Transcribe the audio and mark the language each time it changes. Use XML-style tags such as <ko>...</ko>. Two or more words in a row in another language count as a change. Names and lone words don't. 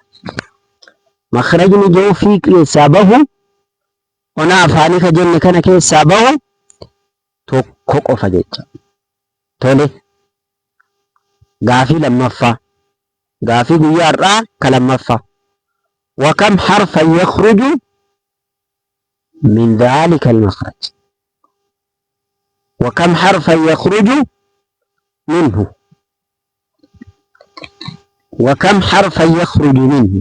<om>Makhrajni jawfii keessaa bahu ona afaanii ka jenne kana keessaa bahu tokko qofa jecha. Tole. Gaafii lammaffaa. Gaafii guyyaa har'aa ka lammaffaa.</om> <ar>وكم حرفا يخرج من ذلك المخرج؟ وكم حرفا يخرج منه؟ وكم حرفا يخرج منه؟</ar>